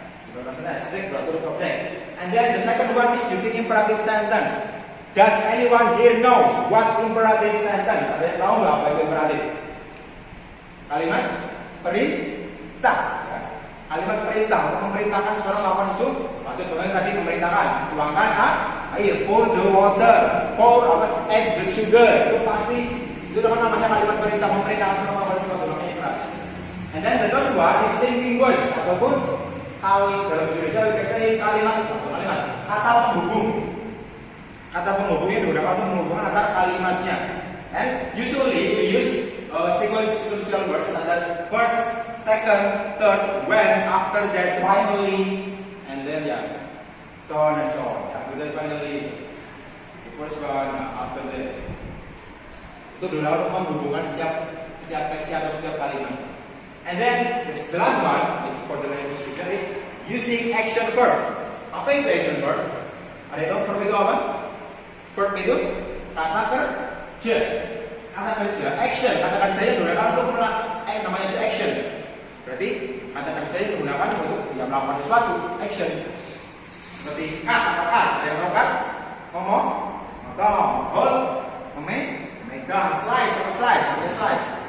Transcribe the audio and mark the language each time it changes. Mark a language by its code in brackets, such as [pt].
[en] Simple present tense, subject, terus object. And then the second one is using imperative sentence. Does anyone here knows what imperative sentence? [id] Ada yang tahu nggak apa itu imperatif? Kalimat perintah. Ya. Kalimat perintah untuk memerintahkan seorang melakukan sesuatu. Atau contohnya tadi memerintahkan tuangkan air, [en] pour the water, add the sugar. [id] Itu pasti itu namanya kalimat perintah, memerintahkan seorang melakukan sesuatu, namanya imperatif. [en] And then the third one is linking words [id] ataupun dalam bahasa Indonesia kalimat kata penghubung. Kata penghubung yang digunakan untuk menghubungkan antara kalimatnya. [en] And usually we use sequential words such as first, second, third, when, after that, finally, and then so on and so on. After that, finally, the first one, after that. [id] Itu digunakan untuk menghubungkan setiap teks atau setiap kalimat. [en] And then the last one is for the language feature is using action verb. [id] Apa itu action verb? Ada yang tahu verb itu apa? Verb itu kata kerja. Kata kerja, action, kata kerja yang digunakan untuk namanya action. Berarti kata kerja yang digunakan untuk melakukan sesuatu, action. Seperti kata, ada yang kata, ngomong, motong, hold, memegang, slice,